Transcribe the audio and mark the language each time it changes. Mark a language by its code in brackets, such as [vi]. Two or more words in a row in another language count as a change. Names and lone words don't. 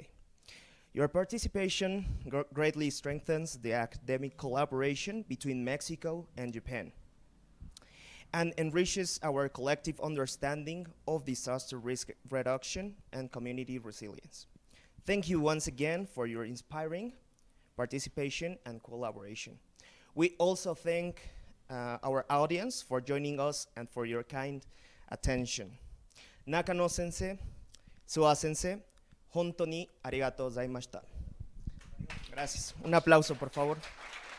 [en] Your participation greatly strengthens the academic collaboration between Mexico and Japan and enriches our collective understanding of disaster risk reduction and community resilience. Thank you once again for your inspiring participation and collaboration. We also thank our audience for joining us and for your kind attention. [ja] Nakano-sensei, Suwa-sensei, 本当にありがとうございました. [es] Gracias. Un aplauso, por favor.